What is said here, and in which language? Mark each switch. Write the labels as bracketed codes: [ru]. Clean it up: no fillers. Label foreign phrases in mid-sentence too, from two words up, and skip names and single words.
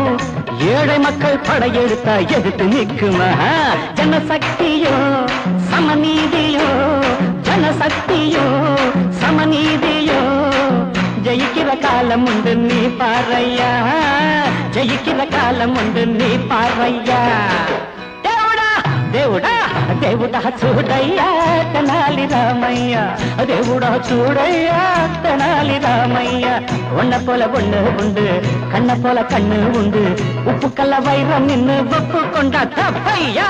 [ta] ஏழை மக்கள் படையெடுத்தா எதிர்த்து நிற்குமா? ஜனசக்தியும் சமநீதியும், ஜனசக்தியும் சமநீதியும். ஜெயிக்கிற காலம் உண்டு நீ பாரையா, ஜெயிக்கிற காலம் உண்டு நீ பாரையா. [te] దేవుడా దేవుడా దేవుడా చూడయ్యా తెనాలి రామయ్య, దేవుడా చూడయ్యా తెనాలి రామయ్య. [ta] ஒன்ன போல ஒண்ணு உண்டு, கண்ண போல கண்ணு உண்டு. உப்பு கல்ல வைரம் நின்னு ஒப்பு கொண்டா தப்பையா.